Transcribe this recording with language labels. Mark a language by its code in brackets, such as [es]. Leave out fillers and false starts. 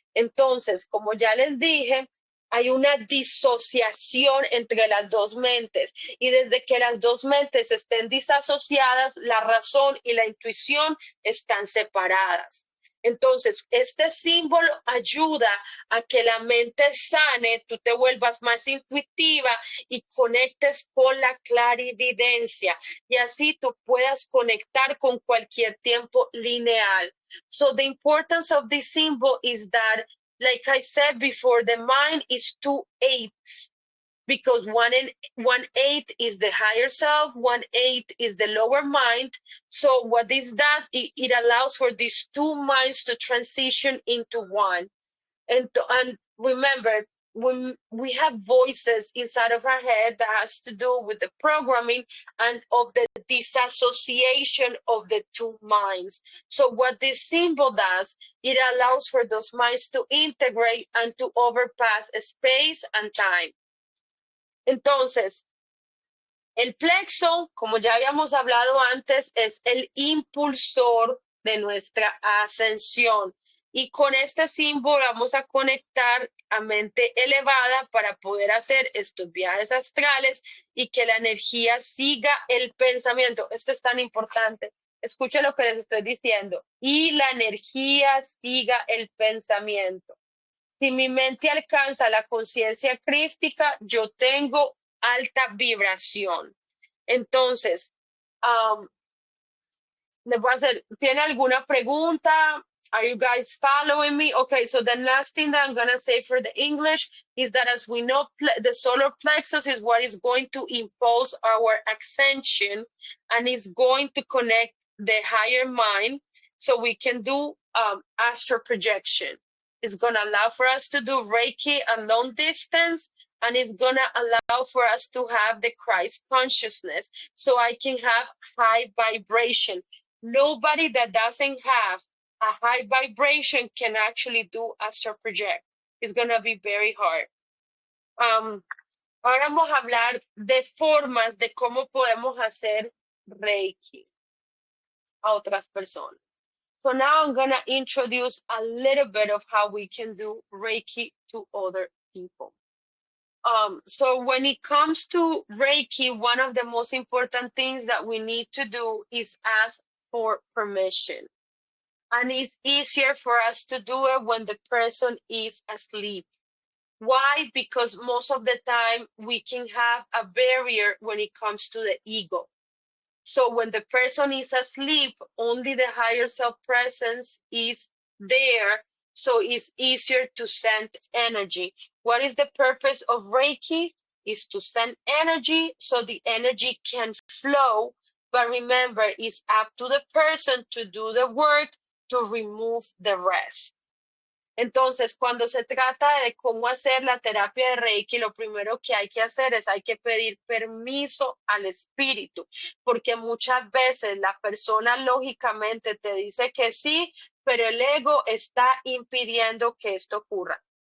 [es] Entonces, como ya les dije, hay una disociación entre las dos mentes y desde que las dos mentes estén disasociadas, la razón y la intuición están separadas. Entonces, este símbolo ayuda a que la mente sane, tú te vuelvas más intuitiva y conectes con la clarividencia y así tú puedas conectar con cualquier tiempo lineal. [en] So the importance of this symbol is that, like I said before, the mind is 2/8. Because 1/8 is the higher self, 1/8 is the lower mind. So what this does, it allows for these two minds to transition into one. And remember, when we have voices inside of our head that has to do with the programming and of the disassociation of the two minds. So what this symbol does, it allows for those minds to integrate and to overpass space and time. [es] Entonces, el plexo, como ya habíamos hablado antes, es el impulsor de nuestra ascensión. Y con este símbolo vamos a conectar a mente elevada para poder hacer estos viajes astrales y que la energía siga el pensamiento. Esto es tan importante. Escuchen lo que les estoy diciendo. Y la energía siga el pensamiento. Si mi mente alcanza la conciencia crística, yo tengo alta vibración. Entonces, les voy a hacer, ¿tiene alguna pregunta? [en] Are you guys following me? Okay, so the last thing that I'm going to say for the English is that, as we know, the solar plexus is what is going to impulse our ascension and is going to connect the higher mind so we can do astral projection. It's going to allow for us to do Reiki at long distance, and it's going to allow for us to have the Christ consciousness so I can have high vibration. Nobody that doesn't have a high vibration can actually do astral project. It's going to be very hard. [es] Ahora vamos a hablar de formas de cómo podemos hacer Reiki a otras personas. [en] So now I'm going to introduce a little bit of how we can do Reiki to other people. So when it comes to Reiki, one of the most important things that we need to do is ask for permission. And it's easier for us to do it when the person is asleep. Why? Because most of the time we can have a barrier when it comes to the ego. So when the person is asleep, only the higher self presence is there. So it's easier to send energy. What is the purpose of Reiki? Is to send energy so the energy can flow. But remember, it's up to the person to do the work to remove the rest. [es] Entonces, cuando se trata de cómo hacer la terapia de Reiki, lo primero que hay que hacer es hay que pedir permiso al espíritu, porque muchas veces la persona lógicamente te dice que sí, pero el ego está impidiendo que esto ocurra.